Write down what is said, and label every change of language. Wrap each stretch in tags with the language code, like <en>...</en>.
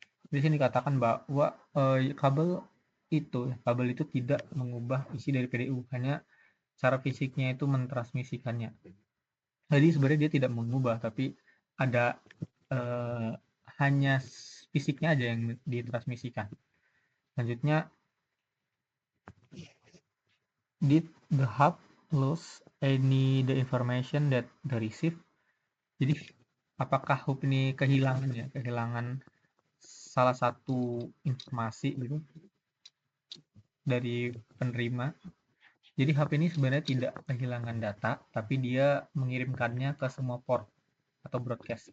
<id>Di sini dikatakan bahwa kabel itu tidak mengubah isi dari PDU, hanya cara fisiknya itu mentransmisikannya. Jadi sebenarnya dia tidak mengubah, tapi ada hanya fisiknya aja yang ditransmisikan.</id> <en>Selanjutnya, did the hub lose the information that the receive?</en> <id>Jadi apakah hub ini kehilangan salah satu informasi gitu dari penerima? Jadi hub ini sebenarnya tidak kehilangan data, tapi dia mengirimkannya ke semua port atau broadcast.</id>